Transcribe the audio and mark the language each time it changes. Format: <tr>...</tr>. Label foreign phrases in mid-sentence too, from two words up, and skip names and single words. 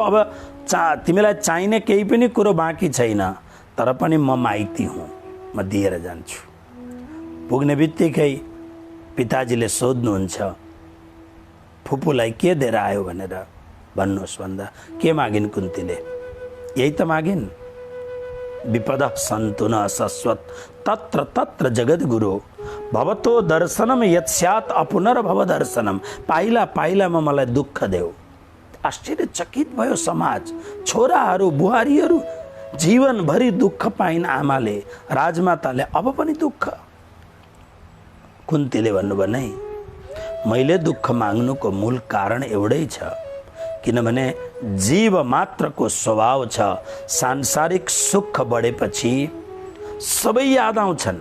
<ne>अब तिमीलाई चाहिने केही पनि कुरो बाँकी छैन, तर पनि म माइती हुँ, म दिएर जान्छु। पुग्ने बित्तिकै पिताजीले सोध्नुहुन्छ, फुपूलाई के दिएर आयो भनेर भन्नुहोस् भन्दा के मागिन् कुन्तीले? यही त मागिन्,</ne> <sa>विपदः सन्तु न शश्वत तत्र तत्र जगद्गुरु भवतो दर्शनम यत्स्यात् अपुनर्भव दर्शनम।</sa> <ne>पाइला पाइलामा मलाई दुःख देऊ। आश्चर्यचकित भयो समाज। छोराहरू बुहारीहरू जीवनभरि दुःख पाइन् आमाले, राजमाताले अब पनि दुःख। कुन्तीले भन्नुभयो, नै मैले दुःख माग्नुको मूल कारण एउटै छ, किनभने जीव मात्रको स्वभाव छ सांसारिक सुख बढेपछि सबै याद आउँछन्।</ne>